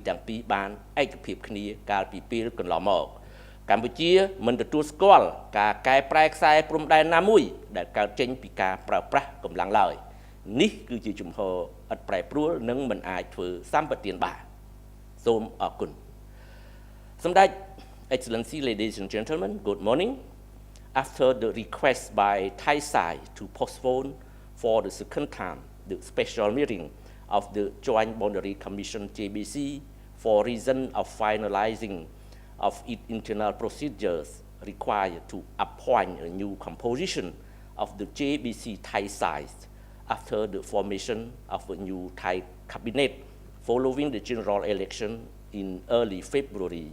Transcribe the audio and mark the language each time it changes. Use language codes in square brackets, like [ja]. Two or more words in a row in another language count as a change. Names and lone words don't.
[km] ទាំងពីរបានឯកភាពគ្នាកាលពីពេលកន្លងមកកម្ពុជាមិនទទួលស្គាល់ការកែប្រែខ្សែព្រំដែនណាមួយដែលកើតចេញ ពីការប្រើប្រាស់កម្លាំងឡើយនេះគឺជាជំហរឥតប្រែប្រួលនិងមិនអាចធ្វើសម្បទានបានសូ មអរគុណសម្ដេច [en] Excellency ladies and gentlemen good morning after the request by Thai side to postpone for the second time the special meeting of the Joint Boundary Commission JBC for reason of finalizing of its internal procedures required to appoint a new composition of the JBC Thai side after the formation of a new Thai cabinet following the general election in early February.